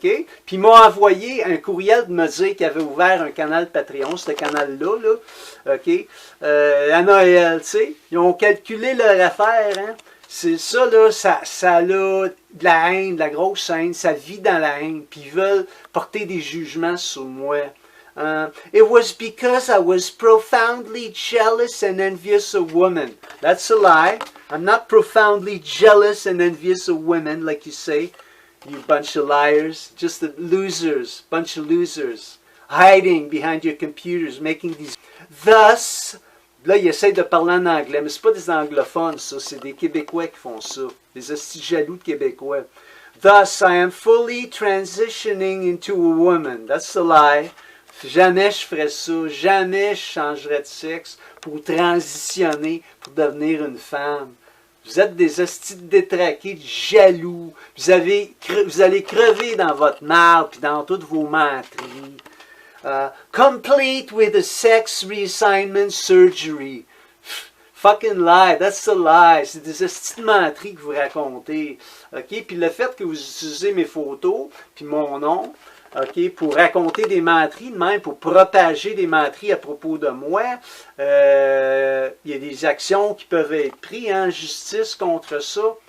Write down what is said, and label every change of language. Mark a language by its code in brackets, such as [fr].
[fr] Puis ils m'ont envoyé un courriel de me dire qu'ils avaient ouvert un canal Patreon, ce canal-là, là, OK? À Noël, tu sais. Ils ont calculé leur affaire, hein? C'est ça, là, ça a de la haine, de la grosse haine, ça vit dans la haine, puis ils veulent porter des jugements sur moi. [en] It was because I was profoundly jealous and envious of women. That's a lie. I'm not profoundly jealous and envious of women, like you say, you bunch of liars. Just the losers, bunch of losers, hiding behind your computers, making these... Thus... [fr] Là, ils essayent de parler en anglais, mais c'est pas des anglophones, ça. C'est des Québécois qui font ça. Des hosties jaloux de Québécois. [en] Thus, I am fully transitioning into a woman. That's a lie. [fr] Jamais je ferais ça. Jamais je changerais de sexe pour transitionner, pour devenir une femme. Vous êtes des hosties détraqués, jaloux. Vous allez crever dans votre marde puis dans toutes vos menteries. [en] Complete with a sex reassignment surgery. Fucking lie, that's a lie. [fr] C'est des hosties de menteries que vous racontez. OK? Puis le fait que vous utilisez mes photos, puis mon nom, OK, pour raconter des menteries, de même pour propager des menteries à propos de moi. Il y a des actions qui peuvent être prises en justice contre ça.